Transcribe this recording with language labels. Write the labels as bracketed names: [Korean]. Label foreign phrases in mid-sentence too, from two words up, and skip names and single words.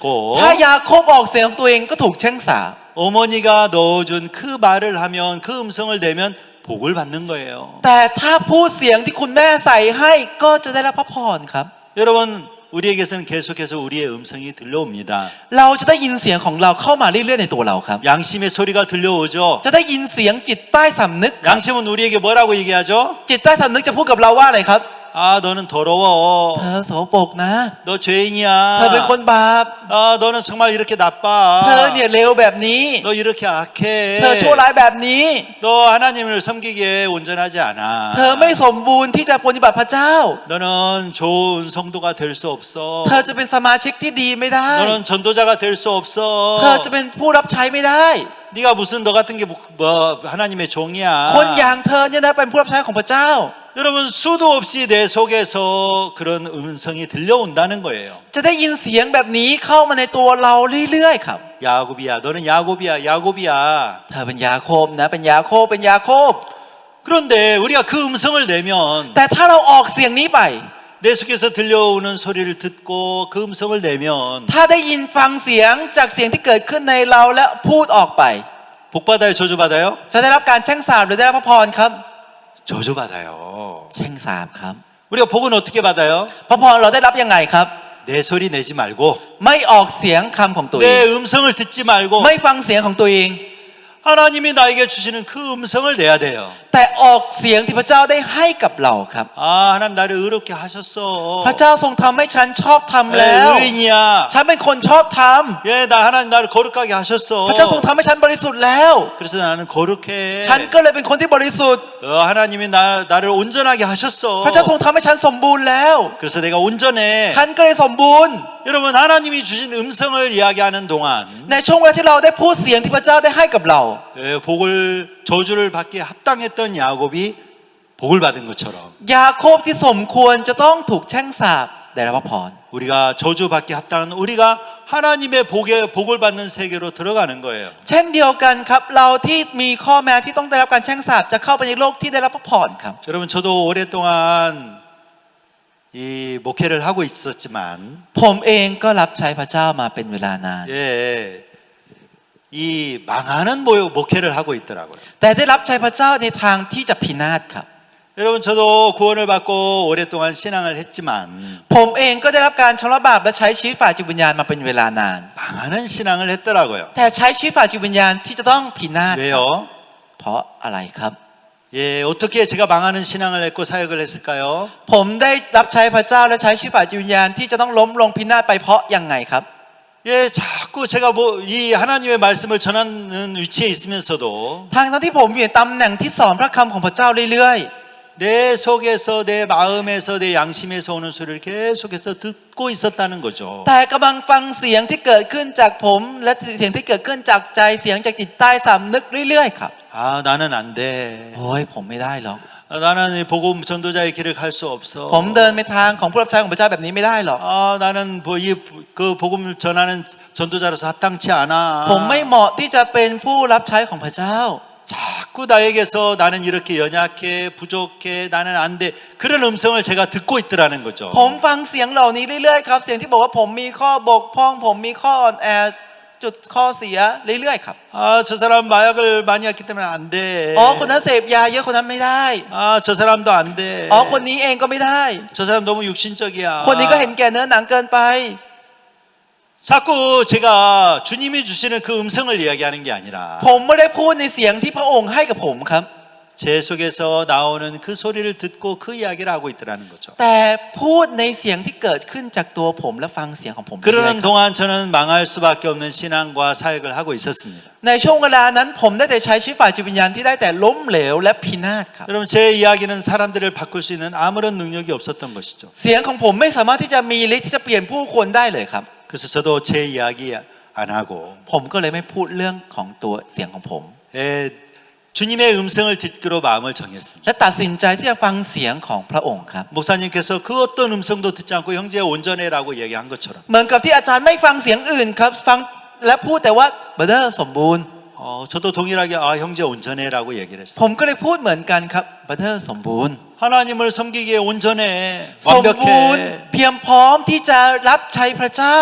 [Thai] ถ้ายาโคบออกเสียงของตัวเองก็ถูกแช่งสาป [Korean] 어머니가 넣어준 그 말을 하면 그 음성을 내면 복을 받는 거예요. [Thai] แต่ถ้าพูดเสียงที่คุณแม่ใส่ให้ก็จะได้รับพระพรครับ [Korean] 여러분 우리에게서는 계속해서 우리의 음성이 들려옵니다. [Thai] เราจะได้ยินเสียงของเราเข้ามาเรื่อยๆในตัวเราครับ [Korean] 양심의 소리가 들려오죠. [Thai] จะได้ยินเสียงจิตใต้สำนึกครับ [Korean] 양심은 우리에게 뭐라고 얘기하죠? [Thai] จิตใต้สำนึกจะพูดกับเราว่าอะไรครับ [Korean] 아 너는 더러워. [Thai] เธอโสโปรกนะ [Korean] 너 죄인이야. [Thai] เธอเป็นคนบาป [Korean] 아 너는 정말 이렇게 나빠. [Thai] เธอเนี่ยเลวแบบนี้ [Korean] 너 이렇게 악해. [Thai] เธอชั่วร้ายแบบนี้ [Korean] 너 하나님을 섬기기에 온전하지 않아. [Thai] เธอไม่สมบูรณ์ที่จะปฏิบัติพระเจ้า [Korean] 너는 좋은 성도가 될 수 없어. [Thai] เธอจะเป็นสมาชิกที่ดีไม่ได้ [Korean] 너는 전도자가 될 수 없어. [Thai] เธอจะเป็นผู้รับใช้ไม่ได้ [Korean] 네가 무슨 너 같은 게 뭐 하나님의 종이야. [Thai] คนอย่างเธอเนี่ยนะเป็นผู้รับใช้ของพระเจ้า [Korean] 여러분 수도 없이 내 속에서 그런 음성이 들려온다는 거예요. [Thai] จะได้ยินเสียงแบบนี้เข้ามาในตัวเราเรื่อยๆครับ [Korean] 야곱이야, 너는 야곱이야, 야곱이야. [Thai] เธอเป็นยาโคบนะเป็นยาโคบเป็นยาโคบ [Korean] 그런데 우리가 그 음성을 내면 [Thai] แต่ถ้าเราออกเสียงนี้ไป [Korean] 내 속에서 들려오는 소리를 듣고 그 음성을 내면 [Thai] ถ้าได้ยินฟังเสียงจากเสียงที่เกิดขึ้นในเราและพูดออกไป [Korean] 복 받아요, 저주 받아요? [Thai] จะได้รับการแช่งสาปหรือได้รับพระพรครับ [Korean] 저주 받아요. [Thai] แช่งสาปครับ [Korean] 우리가 복은 어떻게 받아요? [Thai] พระพรเราได้รับยังไงครับ [Korean] 내 소리 내지 말고 [Thai] ไม่ออกเสียงคำของตัวเอง [Korean] 내 음성을 듣지 말고 [Thai] ไม่ฟังเสียงของตัวเอง [Korean] 하나님이 나에게 주시는 그 음성을 내야 돼요. [Thai] แต่ออกเสียงที่พระเจ้าได้ให้กับเราครับ [Korean] 아 하나님 나를 의롭게 하셨어. [Thai] พระเจ้าทรงทำให้ฉันชอบทำแล้ว [Korean] 의인이야. [Thai] ฉันเป็นคนชอบท [Korean] 예, 나 하나님 나를 거룩하게 하셨어. [Thai] ำพระเจ้าทรงทำให้ฉันบริสุทธิ์แล้ว [Korean] 그래서 나는 거룩해. [Thai] ฉันก็เลยเป็นคนที่บริสุทธิ์ [Korean] 하나님이 나를 온전하게 하셨어. [Thai] พระเจ้าทรงทำให้ฉันสมบูรณ์แล้ว [Korean] 그래서 내가 온전해. [Thai] ฉันก็เลยสมบูรณ์ [Korean] 여러분 하나님이 주신 음성을 이야기하는 동안 [Thai] ในช่วงเวลาที่เราได้พูดเสียงที่พระเจ้าได้ให้กับเรา [Korean] 복을 저주를 받기에 합당했던 야곱이 복을 받은 것처럼 [Thai] ยาโคบที่สมควรจะต้องถูกแช่งสาปได้รับพระพร [Korean] 우리가 저주받기에 합당한 우리가 하나님의 복을 받는 세계로 들어가는 거예요. [Thai] เช่นเดียวกันครับเราที่มีข้อแม้ที่ต้องได้รับการแช่งสาปจะเข้าไปในโลกที่ได้รับพระพรครับ [Korean] 여러분 저도 오랫동안 이 목회를 하고 있었지만 [Thai] ผมเองก็รับใช้พระเจ้ามาเป็นเวลานาน [Korean] 예, 이 망하는 목회를 하고 있더라고요. [Thai] แต่ได้รับใช้พระเจ้าในทางที่จะพินาศครับ [Korean] 여러분 저도 구원을 받고 오랫동안 신앙을 했지만 [Thai] ผมเองก็ได้รับการชำระบาปและใช้ชีวิตฝ่ายจิตวิญญาณมาเป็นเวลานาน [Korean] 망하는 신앙을 했더라고요. [Thai] แต่ใช้ชีวิตฝ่ายจิตวิญญาณที่จะต้องพินาศครับ [Korean] 왜요? [Thai] เพราะอะไรครับ [Korean] 예, 어떻게 제가 망하는 신앙을 했고 사역을 했을까요? [Thai] ผมได้รับใช้พระเจ้าและใช้ชีวิตฝ่ายจิตวิญญาณที่จะต้องล้มลงพินาศไปเพราะยังไงครับ [Korean] 예, 자꾸 제가 이 하나님의 말씀을 전하는 위치에 있으면서도 [Thai] ทางที่ผมอยู่ในตำแหน่งที่สอนพระคำของพระเจ้าเรื่อย [Korean] 내 속에서 내 마음에서 내 양심에서 오는 소리를 계속해서 듣고 있었다는 거죠. [Thai] แต่กำลังฟังเสียงที่เกิดขึ้นจากผมและเสียงที่เกิดขึ้นจากใจเสียงจากจิตใต้สำนึกเรื่อยๆครับ [Korean] 아 나는 안 돼. [Thai] โอ้ยผมไม่ได้หรอก [Korean] 나는 이 복음 전도자의 길을 갈 수 없어. [Thai] ผมเดินไปทางของผู้รับใช้ของพระเจ้าแบบนี้ไม่ได้หรอก [Korean] 아 나는 그 복음을 전하는 전도자로서 합당치 않아. [Thai] ผมไม่เหมาะที่จะเป็นผู้รับใช้ของพระเจ้า [Korean] 자꾸 나에게서 나는 이렇게 연약해 부족해 나는 안 돼. 그런 음성을 제가 듣고 있더라는 거죠. [Thai] ผมฟังเสียงเหล่านี้เรื่อยๆครับเสียงที่บอกว่าผมมีข้อบกพร่องผมมีข้ออ่อนแอจุดข้อเสียเรื่อยๆครับ [Korean] 아 저 사람 마약을 많이 했기 때문에 안 돼. [Thai] อ๋อคนนั้นเสพยาเยอะคนนั้นไม่ได้ [Korean] 아 저 사람도 안 돼. [Thai] อ๋อคนนี้เองก็ไม่ได้ [Korean] 저 사람 너무 육신적이야. [Thai] คนนี้ก็เห็นแก่เนื้อหนังเกินไป [Korean] 자꾸 제가 주님이 주시는 그 음성을 이야기하는 게 아니라 [Thai] ผมไม่ได้พูดในเสียงที่พระองค์ให้กับผมครับ [Korean] 제 속에서 나오는 그 소리를 듣고 그 이야기를 하고 있더라는 거죠. [Thai] แต่พูดในเสียงที่เกิดขึ้นจากตัวผมและฟังเสียงของผมเรื่อยๆ [Korean] 그러는 [Thai] ครับ [Korean] 동안 저는 망할 수밖에 없는 신앙과 사역을 하고 있었습니다. [Thai] ในช่วงเวลานั้นผมได้แต่ใช้ชีวิตฝ่ายจิตวิญญาณที่ได้แต่ล้มเหลวและพินาศครับ [Korean] 여러분 제 이야기는 사람들을 바꿀 수 있는 아무런 능력이 없었던 것이죠. [Thai] เสียงของผมไม่สามารถที่จะมีฤทธิ์ที่จะเปลี่ยนผู้คนได้เลยครับ [Korean] 그래서 저도 제 이야기 안 하고 [Thai] ผมก็เลยไม่พูดเรื่องของตัวเสียงของผม [Korean] 주님의 음성을 듣기로 마음을 정했습니다. [Thai] และตัดสินใจที่จะฟังเสียงของพระองค์ครับ [Korean] 목사님께서 그 어떤 음성도 듣지 않고 형제 온전해라고 얘기한 것처럼 [Thai] เหมือนกับที่อาจารย์ไม่ฟังเสียงอื่นครับฟังและพูดแต่ว่าบราเดอร์สมบูรณ์ [Korean] 저도 동일하게 아 형제 온전해라고 얘기를 했어요. [Thai] ผมก็เลยพูดเหมือนกันครับบราเดอร์สมบูรณ์ [Korean] 하나님을 섬기기에 온전해 [Thai] สมบูรณ์ [Korean] 완벽해. [Thai] เพียงพร้อมที่จะรับใช้พระเจ้า